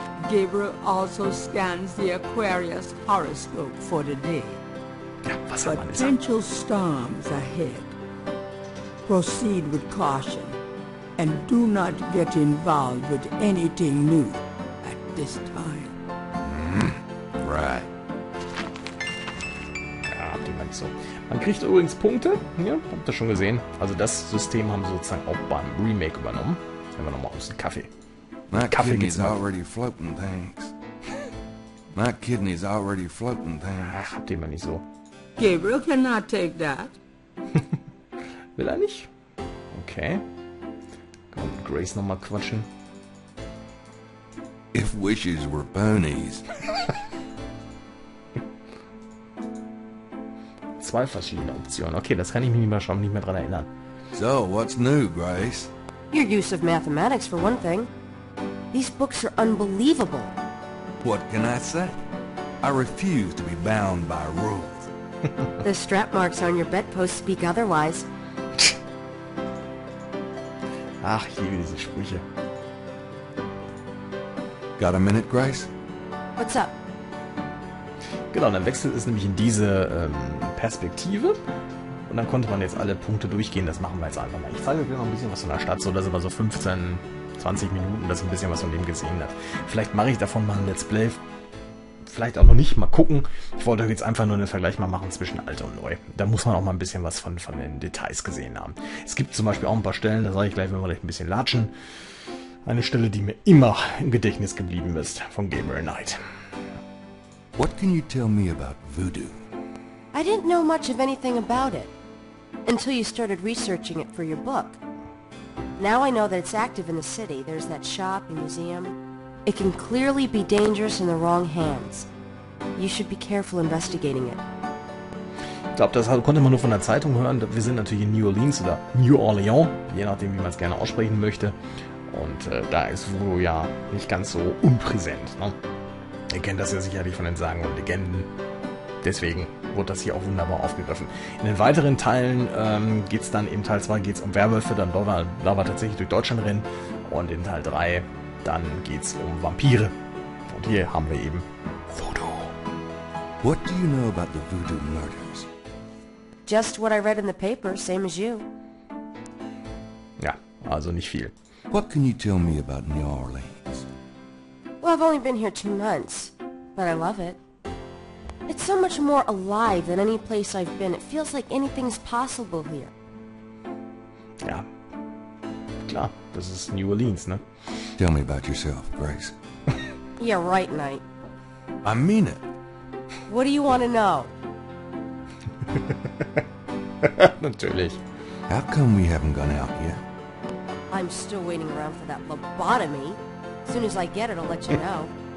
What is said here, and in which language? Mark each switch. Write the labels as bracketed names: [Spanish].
[English] Gabriel also scans the Aquarius horoscope for the day. [German] Ja, Wassermann ist er. [English] Potential storms ahead. Proceed with caution and do not get involved with anything new at this time. Right. [German] Ja, habt ihr mal nicht so. Man kriegt übrigens Punkte. Ja, habt ihr schon gesehen. Also das System haben sie sozusagen auch beim Remake übernommen. Jetzt nehmen wir nochmal aus dem Kaffee. [English] My Coffee kidney's gets my- already floating, thanks. My kidney's already floating, thanks. [German] Ach, habt ihr mal nicht so. [English] Gabriel cannot take that. [German] Will er nicht? Okay. Kann man mit Grace nochmal quatschen. [English] If wishes were ponies. [German] Zwei verschiedene Optionen. Okay, das kann ich mich schon nicht mehr dran erinnern. [English] So, what's new, Grace? Your use of mathematics, for one thing. These books are unbelievable. What can I say? I refuse to be bound by rules. The strap marks on your bedpost speak otherwise. [German] Ach, ich liebe diese Sprüche. [English] Got a minute, Grace? What's up? [German] Genau, dann wechselt es nämlich in diese Perspektive. Und dann konnte man jetzt alle Punkte durchgehen. Das machen wir jetzt einfach mal. Ich zeige euch noch ein bisschen was von der Stadt. So, dass ihr mal so 15, 20 Minuten, dass ihr ein bisschen was von dem gesehen habt. Vielleicht mache ich davon mal ein Let's Play. Vielleicht auch noch nicht. Mal gucken. Ich wollte euch jetzt einfach nur einen Vergleich mal machen zwischen alt und neu. Da muss man auch mal ein bisschen was von den Details gesehen haben. Es gibt zum Beispiel auch ein paar Stellen, da sage ich gleich, wenn wir gleich ein bisschen latschen. Eine Stelle, die mir immer im Gedächtnis geblieben ist, von Gabriel Knight. [English] What can you tell me about voodoo? I didn't know much of anything about it until you started researching it for your book. Now I know that it's active in the city. There's that shop and museum. It can clearly be dangerous in the wrong hands. You should be careful investigating it. [German] Ich glaube, das konnte man nur von der Zeitung hören. Wir sind natürlich in New Orleans oder New Orleans, je nachdem, wie man es gerne aussprechen möchte. Und da ist Voodoo ja nicht ganz so unpräsent. Ne? Ihr kennt das ja sicherlich von den Sagen und Legenden. Deswegen wurde das hier auch wunderbar aufgegriffen. In den weiteren Teilen geht es dann, im Teil 2 geht es um Werwölfe, dann da wir tatsächlich durch Deutschland rennen. Und in Teil 3 dann geht es um Vampire. Und hier haben wir eben Voodoo. [English] What do you know about the voodoo murders? Just what I read in the paper, same as you. [German] Ja, also nicht viel. [English] What can you tell me about New Orleans? Well, I've only been here 2 months, but I love it. It's so much more alive than any place I've been. It feels like anything's possible here. [German] Ja, klar, das ist New Orleans, ne? [English] Tell me about yourself, Grace. Yeah, right, Knight. I mean it. What do you want to know? [German] Natürlich. [English] How come we haven't gone out yet? I'm still waiting around for that lobotomy. As soon as I get it, I'll let you know.